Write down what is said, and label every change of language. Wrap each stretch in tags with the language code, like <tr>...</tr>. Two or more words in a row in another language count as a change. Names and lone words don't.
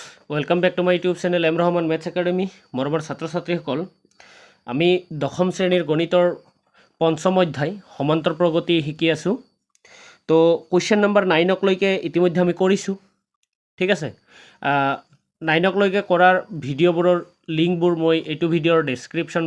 <en>welcome back to my YouTube channel</en> <as>एम रहमान मैथ्स एकाडेमी मरমৰ ছাত্ৰ ছাত্ৰীসকল আমি দশম শ্ৰেণীৰ গণিতৰ পঞ্চম অধ্যায় সমান্তৰ প্ৰগতি শিকি আছো তো কোৱেশ্চন নম্বৰ 9 ক লৈকে ইতিমধ্যে আমি কৰিছো ঠিক আছে 9 ক লৈকে কৰাৰ ভিডিঅ'বোৰৰ লিংকবোৰ মই এইটো ভিডিঅ'ৰ ডেসক্ৰিপচন</as>